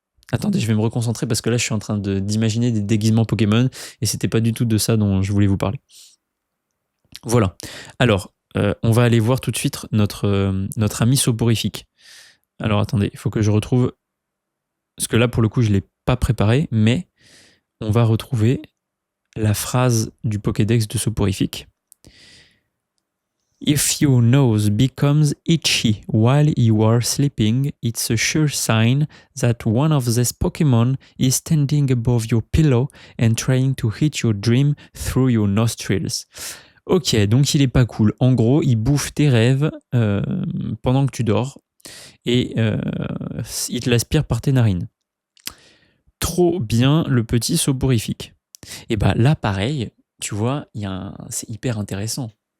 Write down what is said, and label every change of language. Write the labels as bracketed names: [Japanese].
[French] Attendez, je vais me reconcentrer parce que là, je suis en train d'imaginer des déguisements Pokémon et c'était pas du tout de ça dont je voulais vous parler. Voilà. Alors, on va aller voir tout de suite notre ami soporifique. Alors, attendez, il faut que je retrouve... Parce que là, pour le coup, je ne l'ai pas préparé, mais on va retrouver la phrase du Pokédex de soporifique. [English] If your nose becomes itchy while you are sleeping, it's a sure sign that one of these Pokémon is standing above your pillow and trying to hit your dream through your nostrils. [French] Ok, donc il est pas cool. En gros, il bouffe tes rêves pendant que tu dors et il te l'aspire par tes narines. Trop bien le petit soporifique. Et bah là, pareil, tu vois, c'est hyper intéressant.